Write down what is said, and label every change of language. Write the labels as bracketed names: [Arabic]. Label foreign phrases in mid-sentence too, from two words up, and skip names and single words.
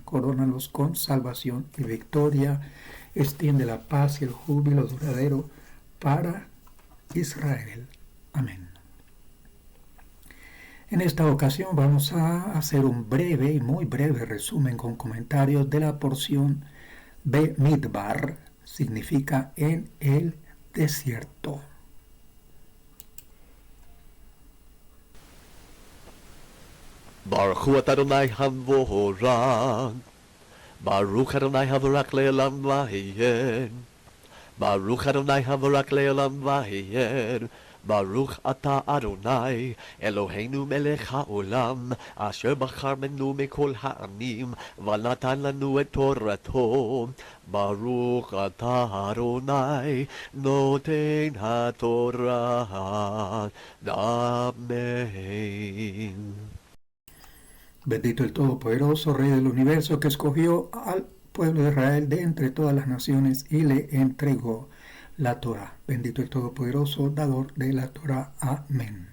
[Spanish] Corónalos con salvación y victoria. Extiende la paz y el júbilo duradero para Israel. Amén. En esta ocasión vamos a hacer un breve y muy breve resumen con comentarios de la porción Bemidbar, significa en el desierto. [Hebrew] ברוך הוא אדוני המבורך ברוך אדוני המבורך לעולם ועד ברוך אדוני המבורך לעולם ועד ברוך אתה אדוני אלוהינו מלך העולם אשר בחר בנו מכל העמים ונתן לנו את תורתו. ברוך אתה אדוני נותן התורה. [Spanish] Amen. Bendito el Todopoderoso, Rey del universo, que escogió al pueblo de Israel de entre todas las naciones y le entregó la Torá. Bendito el Todopoderoso, dador de la Torá. Amén.